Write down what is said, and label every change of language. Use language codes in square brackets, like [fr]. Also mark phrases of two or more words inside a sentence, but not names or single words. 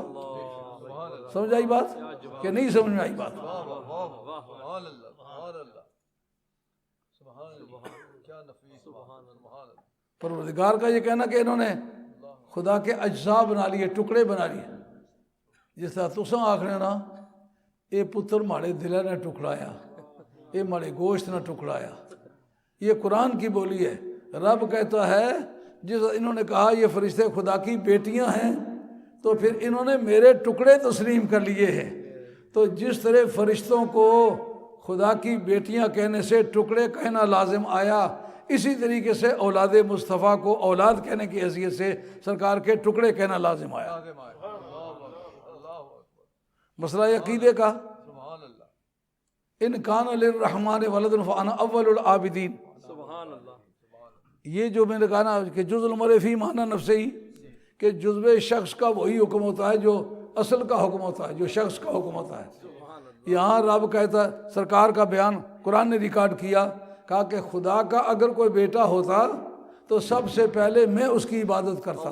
[ur] سمجھ آئی بات کہ نہیں سمجھ میں آئی بات؟ [ar] سبحان اللہ سبحان اللہ سبحان اللہ، [ur] کیا نفیس [ar] سبحان اللہ۔ [ur] پروردگار کا یہ کہنا کہ انہوں نے خدا کے اجزاء بنا لیے، ٹکڑے بنا لیے۔ [pa] جس طرح تساں آکھنے نا اے پتر ماڑے دلے نے ٹکڑایا، اے ماڑے گوشت نہ ٹکڑایا، [ur] یہ قرآن کی بولی ہے۔ رب کہتا ہے جس انہوں نے کہا یہ فرشتے خدا کی بیٹیاں ہیں تو پھر انہوں نے میرے ٹکڑے تسلیم کر لیے ہیں۔ تو جس طرح فرشتوں کو خدا کی بیٹیاں کہنے سے ٹکڑے کہنا لازم آیا، اسی طریقے سے اولاد مصطفیٰ کو اولاد کہنے کی حیثیت سے سرکار کے ٹکڑے کہنا لازم آیا۔ مسئلہ عقیدے کا، [ar] سبحان اللہ ان کان للرحمن ولد فانا اول العابدین۔ سبحان اللہ۔ [ur] یہ جو میں نے کہا نا کہ [ar] جز المرء فی معنی نفسہ [ur] ہی، کہ جزو شخص کا وہی حکم ہوتا ہے جو اصل کا حکم ہوتا ہے، جو شخص کا حکم ہوتا ہے۔ یہاں رب کہتا ہے، سرکار کا بیان قرآن نے ریکارڈ کیا، کہا کہ خدا کا اگر کوئی بیٹا ہوتا تو سب سے پہلے میں اس کی عبادت کرتا۔